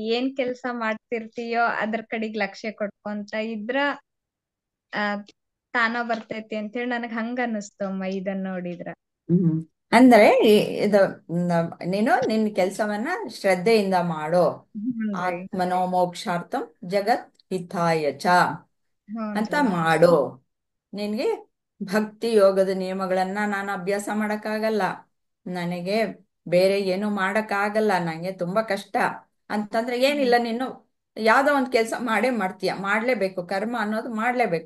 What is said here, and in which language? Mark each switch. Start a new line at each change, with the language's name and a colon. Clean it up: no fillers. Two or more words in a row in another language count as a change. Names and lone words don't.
Kannada: ಏನ್ ಕೆಲ್ಸ ಮಾಡ್ತಿರ್ತೀಯೋ ಅದ್ರ ಕಡೆಗ್ ಲಕ್ಷ್ಯ ಕೊಟ್ಕೊಂತ ಇದ್ರ ಆ ತಾನ ಬರ್ತೈತಿ ಅಂತೇಳಿ ನನಗ್ ಹಂಗ ಅನಿಸ್ತಮ್ಮ ಇದನ್ನ ನೋಡಿದ್ರ. ಹ್ಮ್ ಅಂದ್ರೆ ಇದು ನೀನು ನಿನ್ನ ಕೆಲಸವನ್ನ ಶ್ರದ್ಧೆಯಿಂದ ಮಾಡೋ. ಹ್ಞೂನ್ರಿ
Sanskrit: ಆತ್ಮನೋ ಮೋಕ್ಷಾರ್ಥಂ ಜಗತ್ ಹಿತಾಯ ಚ ಅಂತ
Kannada: ಹ್ಞೂನ್ರಿ ಮಾಡು. ನಿನ್ಗೆ ಭಕ್ತಿ ಯೋಗದ ನಿಯಮಗಳನ್ನ ನಾನು ಅಭ್ಯಾಸ ಮಾಡಕ್ಕಾಗಲ್ಲ, ನನಗೆ ಬೇರೆ ಏನು ಮಾಡಕ್ಕಾಗಲ್ಲ, ನಂಗೆ ತುಂಬಾ ಕಷ್ಟ ಅಂತಂದ್ರೆ ಏನಿಲ್ಲ, ನೀನು ಯಾವ್ದೋ ಒಂದು ಕೆಲಸ ಮಾಡೇ ಮಾಡ್ತೀಯ, ಮಾಡ್ಲೇಬೇಕು, ಕರ್ಮ ಅನ್ನೋದು ಮಾಡ್ಲೇಬೇಕು.